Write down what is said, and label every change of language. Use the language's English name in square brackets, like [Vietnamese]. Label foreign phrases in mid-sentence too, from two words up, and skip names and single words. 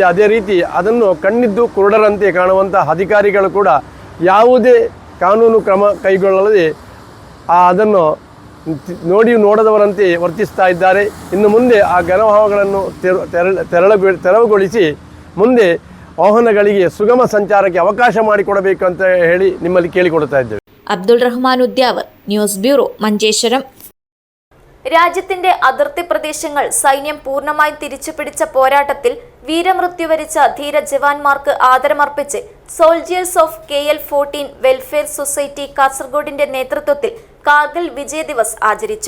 [Kannada] ಅದೇ ರೀತಿ ಅದನ್ನು ಕಣ್ಣಿದ್ದು ಕುರುಡರಂತೆ ಕಾಣುವಂಥ ಅಧಿಕಾರಿಗಳು ಕೂಡ ಯಾವುದೇ ಕಾನೂನು ಕ್ರಮ ಕೈಗೊಳ್ಳದೆ ಅದನ್ನು ನೋಡದವರಂತೆ ವರ್ತಿಸ್ತಾ ಇದ್ದಾರೆ. ಇನ್ನು ಮುಂದೆ ಆ ಘನವಾಹನಗಳನ್ನು ತೆರವುಗೊಳಿಸಿ ಮುಂದೆ ವಾಹನಗಳಿಗೆ ಸುಗಮ ಸಂಚಾರಕ್ಕೆ ಅವಕಾಶ ಮಾಡಿಕೊಡಬೇಕು ಅಂತ ಹೇಳಿ ನಿಮ್ಮಲ್ಲಿ ಕೇಳಿಕೊಡ್ತಾ ഇದ್ದೇವೆ. [Malayalam] അബ്ദുൾ റഹ്മാൻ ഉദ്യാവർ, ന്യൂസ് ബ്യൂറോ, മഞ്ചേശ്വരം. രാജ്യത്തിന്റെ അതിർത്തി പ്രദേശങ്ങൾ സൈന്യം പൂർണ്ണമായി തിരിച്ചുപിടിച്ച പോരാട്ടത്തിൽ വീരമൃത്യു വരിച്ച ധീര ജവാന്മാർക്ക് ആദരമർപ്പിച്ച് സോൾജിയേഴ്സ് ഓഫ് KL-14 വെൽഫെയർ സൊസൈറ്റി കാസർഗോഡിന്റെ നേതൃത്വത്തിൽ കാർഗിൽ വിജയ് ദിവസ് ആചരിച്ചു.